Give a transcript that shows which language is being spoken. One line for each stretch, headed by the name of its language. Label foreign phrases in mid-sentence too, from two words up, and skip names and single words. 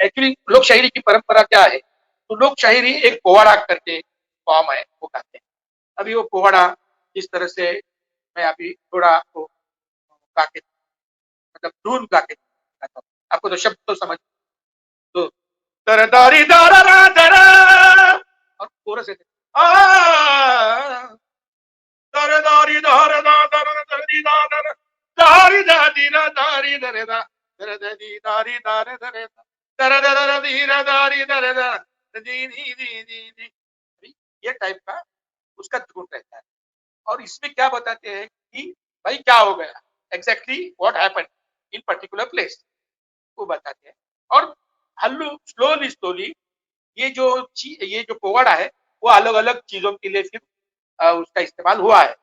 Hindi: एक्चुअली लोक शायरी की परंपरा क्या है, तो लोक शायरी एक पोवाड़ा करके फॉर्म है, वो गाते हैं। अभी वो पोवाड़ा जिस तरह से मैं अभी थोड़ा आपको गा के, मतलब धुन गा के गाता हूँ, आपको तो शब्द तो समझ, तो तरदारी दारा दारा, और कोरस है तरदारी दारा दारा दारी दारा दारी दारी दारी दारी दारी दारी दारी दारी ये टाइप का उसका धुन रहता है। और इसमें क्या बताते हैं कि भाई क्या हो गया,
English: exactly what happened in particular place,
Hindi: वो बताते हैं। और हल्लू
English: slowly slowly
Hindi: ये जो पोवाड़ा है वो अलग अलग चीजों के लिए फिर उसका इस्तेमाल हुआ है।